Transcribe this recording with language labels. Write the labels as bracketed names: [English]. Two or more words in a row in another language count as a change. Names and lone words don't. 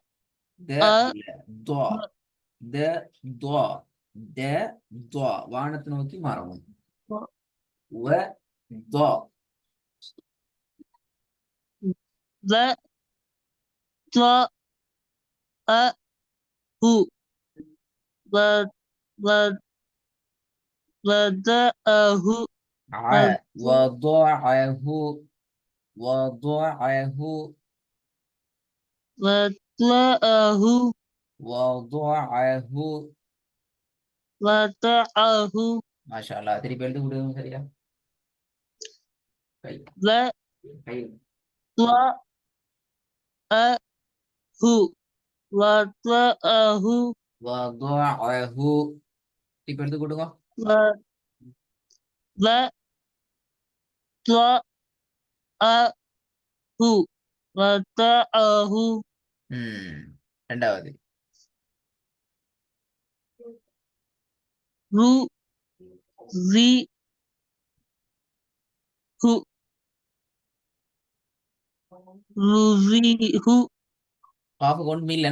[Tamil] வானத்தை நோக்கி மாறணும் வ த வ த அ ஹு வ வ வதஹு [Arabic] وضعه وضعه وطأه وضعه وطأه ما شاء الله [Tamil] திருப்பி எழுதி விடுங்க சரியா கை கை [Arabic] وطأه [Tamil] وضعه திருப்பி எழுதி கொடுங்க وطأه ரெண்டாவது காஃபுக்கு ஒன்றும் இல்லைனா